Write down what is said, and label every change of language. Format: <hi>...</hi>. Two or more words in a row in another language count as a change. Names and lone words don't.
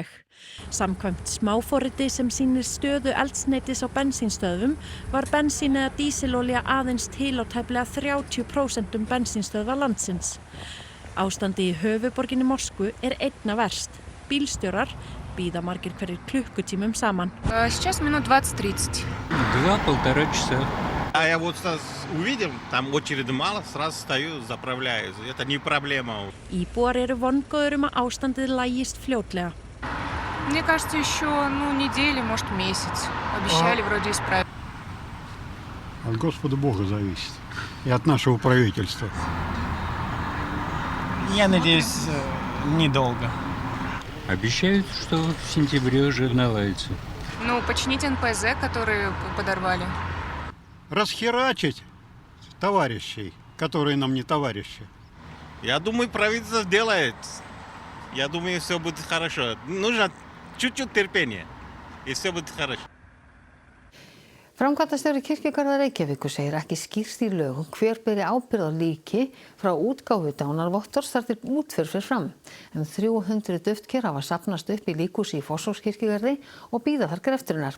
<is>Samkvæmt smáforriti sem sýnir stöðu eldsneytis á bensínstöðvum var bensín eða dísilolía aðeins til á tæplega 30% bensínstöðva landsins. Ástandi í höfuðborginni Moskvu einna verst. Bílstjórar bíða margir hverjir klukkutímum saman.</is> <ru>Сейчас минут 20-30. 2-1,5 часа. А я вот увидел, там очереди мало, сразу стою, заправляюсь. Это не проблема.</ru> <is>Íbúar eru vongóðir að ástandið lægist fljótlega.</is> <ru>Мне кажется, еще неделю, может, месяц. Обещали вроде исправить. От Господа Бога зависит. И от нашего правительства. Я надеюсь, недолго. Обещают, что в сентябре уже наладится. Починить НПЗ, которые подорвали. Расхерачить товарищей, которые нам не товарищи. Я думаю, правительство сделает. Я думаю, все будет хорошо. Нужно чуть-чуть терпения, и все будет хорошо.</ru> <is>Framkvæmdastjóri Kirkjugarða Reykjavíkur segir ekki skýrt í lögum hver beri ábyrgð á líki frá útgáfu dánarvottors þar til útför fer fram. 300 duftker hafa safnast upp í líkhúsi í Fossvogskirkjugarði og bíða þar greftrunar.</is>